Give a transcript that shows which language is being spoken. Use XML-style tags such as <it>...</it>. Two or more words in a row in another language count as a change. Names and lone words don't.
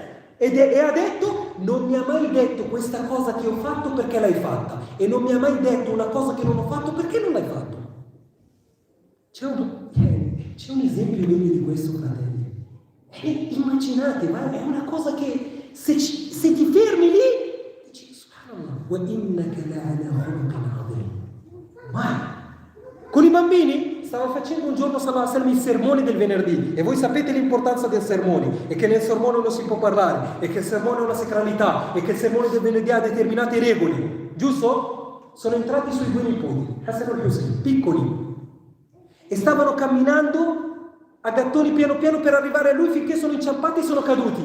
<it>E ha detto: non mi ha mai detto questa cosa che ho fatto perché l'hai fatta, e non mi ha mai detto una cosa che non ho fatto perché non l'hai fatto. C'è un esempio meglio di questo, fratelli. Immaginate, ma è una cosa che se ti fermi lì dici:</it> <ar>سبحان الله، وإنك لعلى خلق عظيم.</ar> <it>Ma con i bambini stavo facendo un giorno</it> <ar>صلى الله عليه وسلم</ar> <it>il sermone del venerdì, e voi sapete l'importanza del sermone, e che nel sermone non si può parlare, e che il sermone ha una sacralità, e che il sermone del venerdì ha determinate regole, giusto? sono entrati i suoi due nipoti, Hassan e Hussein, piccoli, e stavano camminando a gattoni piano piano per arrivare a lui finché sono inciampati e sono caduti.</it>